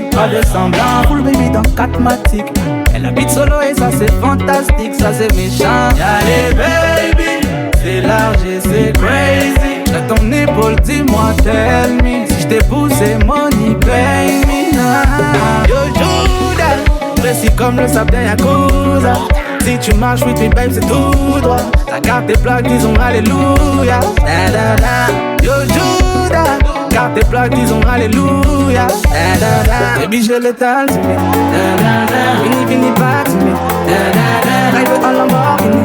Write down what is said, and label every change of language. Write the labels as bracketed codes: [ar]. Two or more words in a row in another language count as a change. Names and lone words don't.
[fr] Pas de semblant, [en] full baby [fr] dans 4 matiques. Elle habite solo et ça c'est fantastique, ça c'est méchant. Allez baby, c'est large et c'est crazy. J'ai ton épaule, dis-moi, [en] tell me. [fr] Si j't'ai poussé, [en] money, pay me. [fr] Yo Judas, précis comme le sable d'un Yakuza. Si tu marches [en] with me babe, [fr] c'est tout droit. La carte des plaques, disons alléluia. Da da da. Yo Judas, carte des plaques, disons alléluia. Da da da. Baby, je l'étale, tu mets. Da da da. Vini, vini, pas, tu mets. Da da da. Rêve en Lamborghini.